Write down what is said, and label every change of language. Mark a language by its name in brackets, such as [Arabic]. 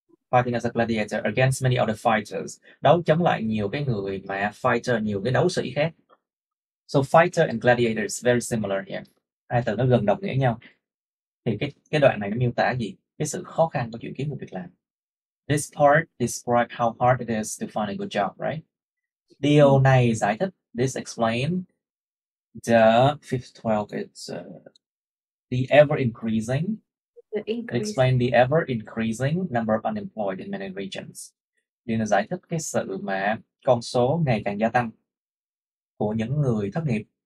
[English] Fighting as a gladiator against many other fighters, [Vietnamese] đấu chống lại nhiều cái người mà fighter, nhiều cái đấu sĩ khác. [English] So fighter and gladiator is very similar here. [Vietnamese] Hai từ nó gần đồng nghĩa nhau. Thì cái đoạn này nó miêu tả gì? Cái sự khó khăn của chuyện kiếm một việc làm. [English] This part describes how hard it is to find a good job, right? [Vietnamese] Điều này giải thích, [English] this explain the fifth 12 it's the ever increasing. Explain the ever increasing number of unemployed in many regions. [Vietnamese] Điều này giải thích cái sự mà con số ngày càng gia tăng của những người thất nghiệp.